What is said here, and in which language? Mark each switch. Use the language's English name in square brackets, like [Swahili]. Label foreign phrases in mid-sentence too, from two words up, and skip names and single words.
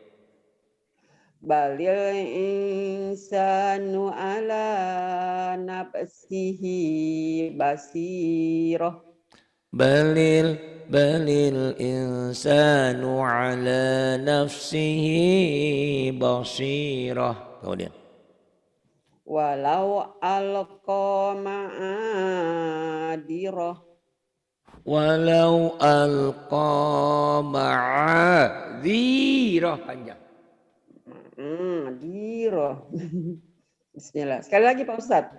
[Arabic] بل الإنسان على نفسه بصيرة. بل الإنسان على نفسه بصيرة. [Indonesian] Kemudian [Arabic] ولو ألقى معاذيره. ولو ألقى معاذيره panjang. [Indonesian] Dirah. Bismillah. Sekali lagi Pak Ustadz.